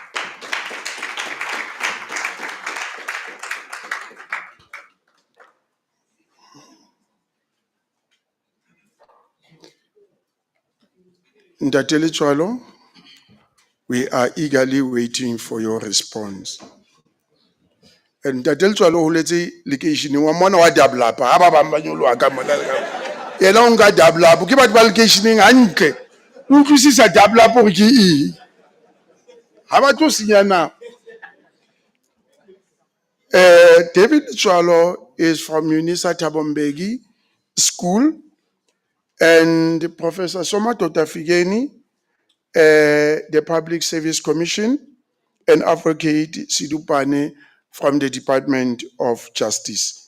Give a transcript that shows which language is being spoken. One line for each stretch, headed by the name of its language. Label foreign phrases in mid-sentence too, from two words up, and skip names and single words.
English: Ntatele Chwalo, we are eagerly waiting for your response.
Southern Sotho: And Ntatele Chwalo huletse location wa mona wa dablapa ha ba bang ba nyoloha ka mona yena o nka dablapa ke batho ba locationeng hantle o utlwisisa dablapa hore ke eng ha ba tlo senya nako.
English: David Chwalo is from UNISA Tabombegi School, and Professor Somato Tafigeni, the Public Service Commission, and Advocate Sidupane from the Department of Justice.